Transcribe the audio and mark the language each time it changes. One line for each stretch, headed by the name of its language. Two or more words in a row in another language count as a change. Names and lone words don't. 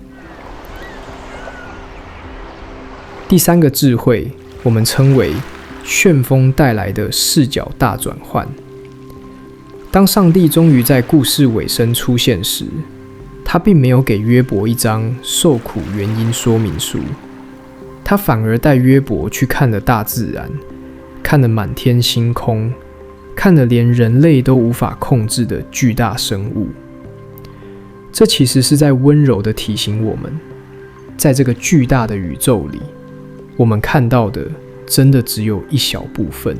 Chinese: 第三個智慧，我們稱為旋風帶來的視角大轉換。當上帝終於在故事尾聲出現時，他並沒有給約伯一張受苦原因說明書，他反而帶約伯去看了大自然，看了滿天星空，看了連人類都无法控制的巨大生物。這其實是在溫柔地提醒我們，在這個巨大的宇宙裡，我們看到的真的只有一小部分。